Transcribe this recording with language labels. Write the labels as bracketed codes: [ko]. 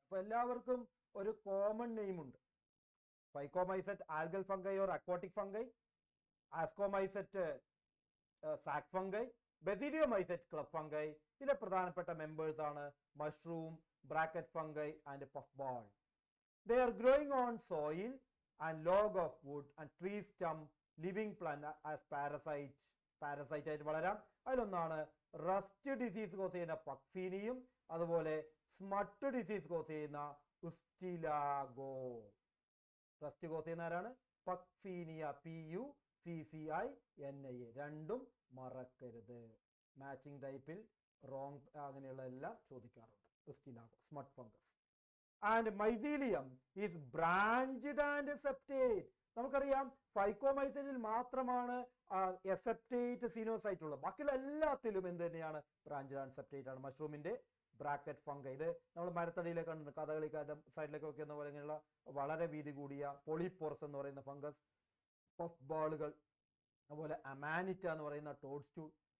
[ml] അപ്പൊ എല്ലാവർക്കും ഒരു കോമൺ നെയിം ഉണ്ട്. ഫൈക്കോമൈസറ്റ് algal fungi or aquatic fungi, ആസ്കോമൈസറ്റ് സാക് fungi, ബെസിഡിയോമൈസറ്റ് club fungi. ഇതിലെ പ്രധാനപ്പെട്ട മെമ്പേഴ്സ് ആണ് mushroom, bracket fungi and puff ball. [en] They are growing on soil and log of wood and tree stump, living plant as parasite [ml] ആയിട്ട് വളരാം. അതിലൊന്നാണ് rest disease cause ചെയ്യുന്ന പക്സീനിയും അതുപോലെ സ്മട്ട് disease cause ചെയ്യുന്ന ഉസ്റ്റിലാഗോ. Rest cos ചെയ്യുന്ന ആരാണ്? Puccinia, PUCCINIA. രണ്ടും മറക്കരുത്. Matching ടൈപ്പിൽ റോങ് അങ്ങനെയുള്ള എല്ലാം ചോദിക്കാറുണ്ട്. ഉസ്റ്റിലാഗോ, സ്മട്ട് fungus. [en] And mycelium is branched and septate. [ml] നമുക്കറിയാം ഫൈക്കോമൈസറ്റിൽ മാത്രമാണ് എസെപ്റ്റേറ്റ് സിനോസൈറ്റ് ഉള്ളത്. ബാക്കിയുള്ള എല്ലാത്തിലും എന്ത് തന്നെയാണ്? ബ്രാഞ്ചഡ് ആൻഡ് സെപ്റ്റേറ്റ് ആണ്. മഷ്റൂമിന്റെ ബ്രാക്കറ്റ് ഫംഗ, ഇത് നമ്മൾ മരത്തടിയിലേക്ക് കണ്ടിട്ടുണ്ട്, കഥകളിക്കാരുടെ സൈഡിലേക്ക് വെക്കുന്ന പോലെ ഇങ്ങനെയുള്ള വളരെ വീതി കൂടിയ പോളിപോറസ് എന്ന് പറയുന്ന ഫംഗസ്, പഫ് ബാളുകൾ, അതുപോലെ അമാനിറ്റ എന്ന് പറയുന്ന ടോഡ് സ്റ്റൂൾ.